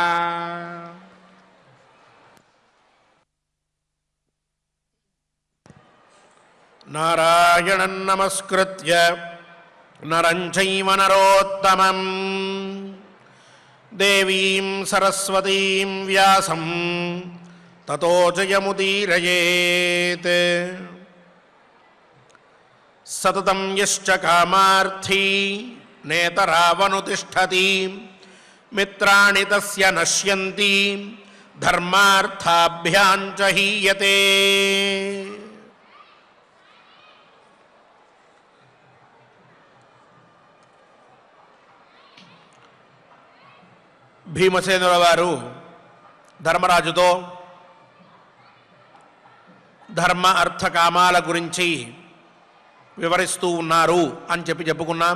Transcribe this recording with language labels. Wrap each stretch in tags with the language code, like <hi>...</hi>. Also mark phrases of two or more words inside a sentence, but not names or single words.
<sa>नारायणं नमस्कृत्य नरं चैव नरोत्तमं देवीं सरस्वतीं व्यासं ततो जयमुदीरयेत्। सततं यश्च कामार्थी नेतरावनुतिष्ठति मित्राणि तस्य नश्यन्ति धर्मार्थाभ्यां च हीयते।</sa> <te>భీమసేనుల వారు ధర్మరాజుతో ధర్మ అర్థ కామాల గురించి వివరిస్తూ ఉన్నారు అని చెప్పుకున్నాం.</te>